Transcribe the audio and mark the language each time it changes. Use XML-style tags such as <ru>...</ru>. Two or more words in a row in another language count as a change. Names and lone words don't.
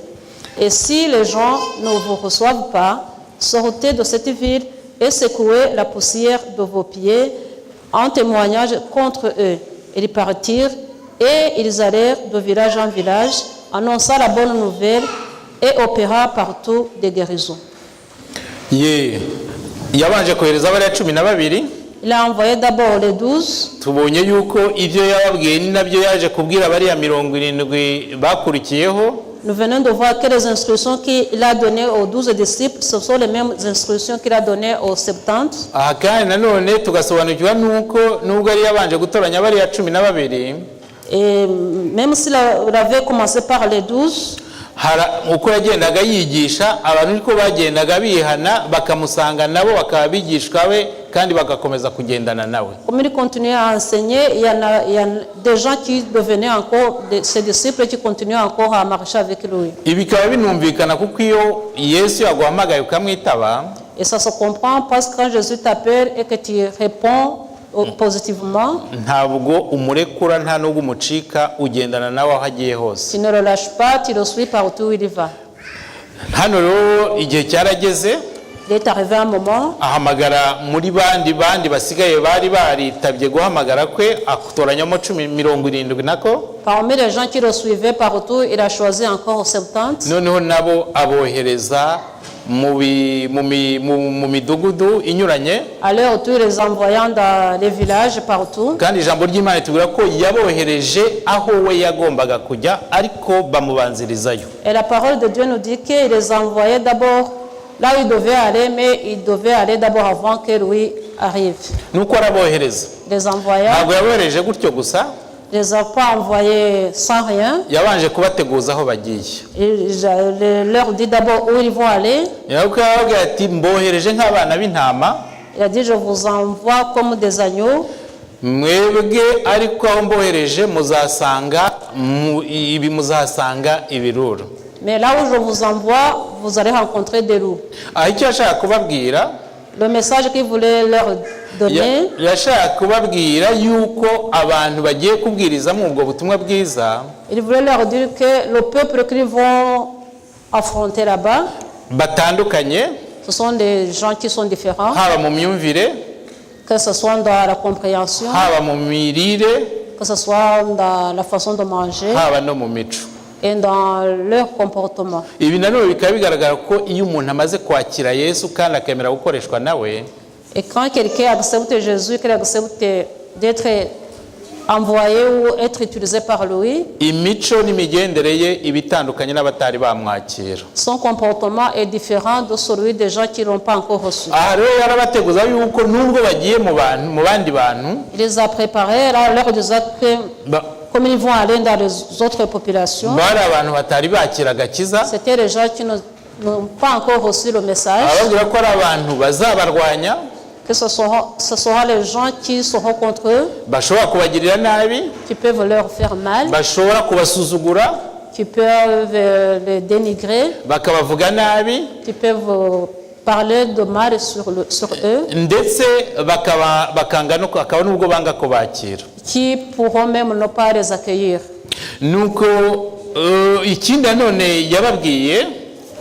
<fr>Et si les gens ne vous reçoivent pas, sortez de cette ville et secouez la poussière de vos pieds en témoignage contre eux. Ils partirent et ils allèrent de village en village, annonçant la bonne nouvelle et opéra partout des guérisons.</fr> <rw>Yabanje kohereza abari 12.</rw> <fr>Il a envoyé d'abord les 12.</fr> <rw>Tubonye yuko ivyo yababwiye ni nabyo yaje kubwira abari ya 70 bakurikiyeho.</rw> <fr>Nous venons de voir que les instructions qu'il a données aux 12 disciples, ce sont les mêmes instructions qu'il a données aux 70.</fr> <rw>Kandi nanone tugasobanukirwa nuko nubwo ari yabanje gutoranya abari ya 12.</rw> <fr>Et même s'il avait commencé par les 12,</fr> <rw>uko yagendaga yigisha abantu niko bagendaga bihana bakamusanga nabo bakabigishwa we kandi bagakomeza kugendana nawe.</rw> <fr>Comme il continuait à enseigner, il y a des gens qui devenaient encore ses disciples qui continuaient encore à marcher avec lui.</fr> <rw>Ibikaba binumvikana kuko iyo Yesu yaguhamagaye ukamwitaba,</rw> <fr>et ça se comprend parce que quand Jésus t'appelle et que tu réponds positivement,</fr> <rw>ntabwo umurekura nta nubwo umucika ugendana nawe aho agiye hose.</rw> <fr>Tu ne le lâches pas, tu le suis partout où il va.</fr> <rw>Hano rero igihe cyarageze,</rw> <fr>il est arrivé un moment,</fr> <rw>ahamagara muri bandi basigaye bari baritabye guhamagara kwe akutoranyamo 70 nako.</rw> <fr>Parmi les gens qui le suivaient partout, il a choisi encore 70.</fr> <rw>Noneho nabo abohereza mu midugudu inyuranye.</rw> <fr>À leur tour, les envoyant dans les villages partout.</fr> <rw>Kandi ijambo ry'Imana tubwira ko yabohereje aho we yagombaga kujya ariko bamubanzirizayo.</rw> <fr>Et la parole de Dieu nous dit qu'il les envoyait d'abord là où il devait aller, mais il devait aller d'abord avant que lui arrive.</fr> <rw>Nuko arabohereza.</rw> <fr>Les envoya.</fr> <rw>Ntabwo yabohereje gutyo gusa.</rw> <fr>Il les a pas envoyés sans rien.</fr> <rw>Yabanje kubateguza aho bagiye.</rw> <fr>Il leur dit d'abord où ils vont aller.</fr> <rw>Yababwira ati mbohereje nk'abana b'intama.</rw> <fr>Il a dit je vous envoie comme des agneaux.</fr> <rw>Mwebwe ariko aho mbohereje muzasanga ibirura.</rw> <fr>Mais là où je vous envoie, vous allez rencontrer des loups.</fr> <rw>Icyo ashaka kubabwira,</rw> <fr>le message qu'il voulait leur donner,</fr> <rw>yashaka kubabwira yuko abantu bagiye kubwiriza mu ubwo butumwa bwiza,</rw> <fr>il voulait leur dire que le peuple qu'ils vont affronter là-bas,</fr> <rw>batandukanye,</rw> <fr>ce sont des gens qui sont différents,</fr> <rw>haba mu myumvire,</rw> <fr>que ce soit dans la compréhension,</fr> <rw>haba mu mirire,</rw> <fr>que ce soit dans la façon de manger,</fr> <rw>haba no mu mico,</rw> <fr>et dans leur comportement.</fr> <rw>Ibi nanone bikaba bigaragara ko iyo umuntu amaze kwakira Yesu kandi akemera gukoreshwa nawe,</rw> <fr>et quand quelqu'un accepte Jésus, qu'il accepte d'être envoyé ou être utilisé par lui,</fr> <rw>imico n'imigendere ye ibitandukanye n'abatari bamwakira.</rw> <fr>Son comportement est différent de celui des gens qui n'ont pas encore reçu.</fr> <rw>Rero yarabateguza yuko nubwo bagiye mu bandi bantu,</rw> <fr>il les a préparés, là leur disait que comme ils vont aller dans les autres populations, c'était les gens qui n'ont pas encore reçu le message, que ce sera les gens qui seront contre eux, qui peuvent leur faire mal, qui peuvent les dénigrer, qui peuvent parler de mal sur eux, qui pourront même ne pas les accueillir.</fr>